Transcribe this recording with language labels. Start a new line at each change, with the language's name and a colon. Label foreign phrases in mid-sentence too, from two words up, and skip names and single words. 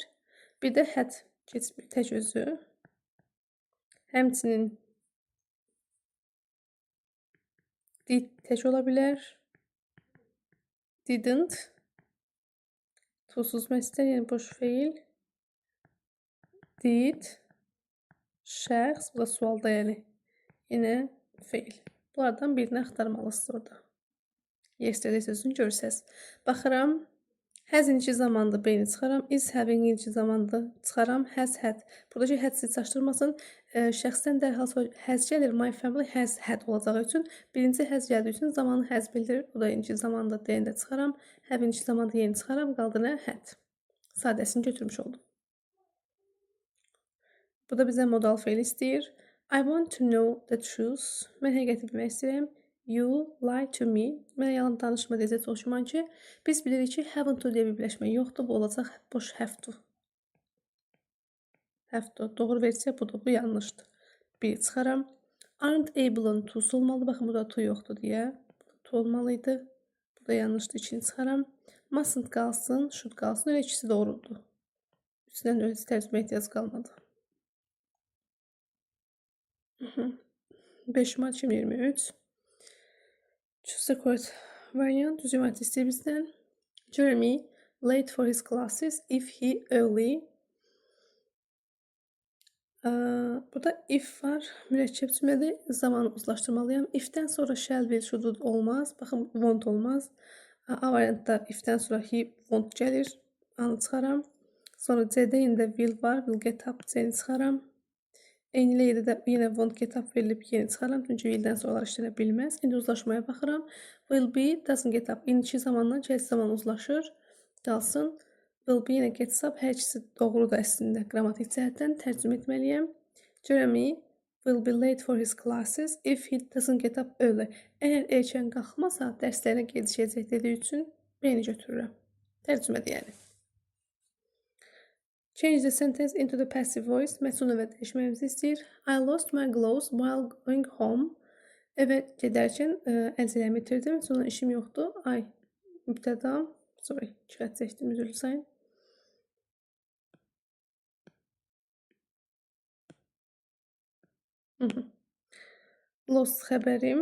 Azerbaijani: Bir də had, tək özü, həmçinin did tək ola bilər, didn't, tuzsuz məsdər, yəni boş feil, did, şəxs, bu da sualda yəni yenə feil. Bunlardan birini axtarmalısınız orada. Yesterday sözünü görsəz. Baxıram, has inci zamandır, B-ni çıxaram.
English: Is having
Azerbaijani: inci zamandır, çıxaram.
English: Has had.
Azerbaijani: Buradakı had sizi çaşdırmasın. Şəxsdən dərhal has gəlir.
English: My family has had olacağı üçün.
Azerbaijani: Birinci has gəldiyi üçün zamanı has bildirir. Bu da inci zamandır, D-ni də çıxaram. Have inci zamandır, yeni çıxaram. Qaldı nə? Had. Sadəsini götürmüş oldum. Bu da bizə modal feil istəyir.
English: I want to know the truth.
Azerbaijani: Mən həqiqəti bilmək istəyirəm.
English: You lie to me.
Azerbaijani: Mənə yalan danışma deyəcək çox güman ki, biz bilirik ki,
English: haven't to
Azerbaijani: deyə bir birləşmə yoxdur. Bu olacaq boş
English: have to. Have to.
Azerbaijani: Doğru versiya budur. Bu yanlışdır. Bir çıxaram.
English: Aren't able to olmalı.
Azerbaijani: Baxın, burada to yoxdur deyə. To olmalıydı. Bu da yanlışdır. İkini çıxaram. Mustn't qalsın. Should qalsın. Öyle ikisi doğrudur. Üstündən öyle tərcümə ehtiyac qalmadı. 5 Mart 2023.
English: Choose the correct variant.
Azerbaijani: Düzgün variant istəyir bizdən.
English: Jeremy late for his classes if he early.
Azerbaijani: Burada if var. Mürəkkəb cümlədə zamanı uzlaşdırmalıyam. If-dən sonra
English: shall will,
Azerbaijani: should olmaz. Baxın, won't olmaz. A variantda if-dən sonra
English: he, won't
Azerbaijani: gəlir. Anı çıxaram. Sonra C-də yenə will var.
English: Will get up,
Azerbaijani: C-ni çıxaram. Eynilə yerdə yenə
English: won't get up
Azerbaijani: verilib, yeni çıxaram. Çünki will-dən sonralar işlənə bilməz. İndi uzlaşmaya baxıram.
English: Will be, doesn't get up.
Azerbaijani: İndiki zamandan gələcək zaman uzlaşır. Qalsın.
English: Will be yenə gets up.
Azerbaijani: Hər ikisi doğrudur əslində. Qrammatik cəhətdən tərcümə etməliyəm.
English: Jeremy will be late for his classes if he doesn't get up early.
Azerbaijani: Əgər erkən qalxmasa, dərslərinə gecikəcək dediyi üçün B-ni götürürəm. Tərcümədir yəni.
English: Change the sentence into the passive voice.
Azerbaijani: Məhsul növə dəyişməyimizi istəyir.
English: I lost my gloves while going home.
Azerbaijani: Evə gedərkən əlcəklərimi itirdim. Sonra işim yoxdur. I mübtədam. Sorry, kifayət çəkdim, üzrlü sayın. Lost xəbərim.